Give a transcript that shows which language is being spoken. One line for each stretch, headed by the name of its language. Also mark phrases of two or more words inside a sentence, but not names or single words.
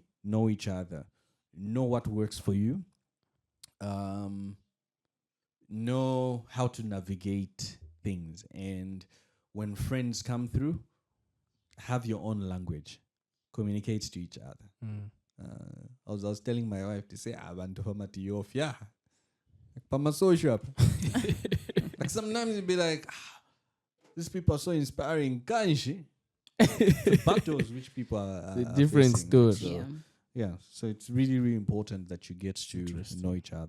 English: Know each other. Know what works for you. Know how to navigate things. And when friends come through, have your own language. Communicate to each other. I was telling my wife to say,
Bemba: abantu famati Mofya. Pama social.
English: Like sometimes you'd be like, these people are so inspiring.
Bemba: Kanshi.
English: The battles which people are The different facing. story. So, Yeah. yeah, so it's really, really important that you get to know each other.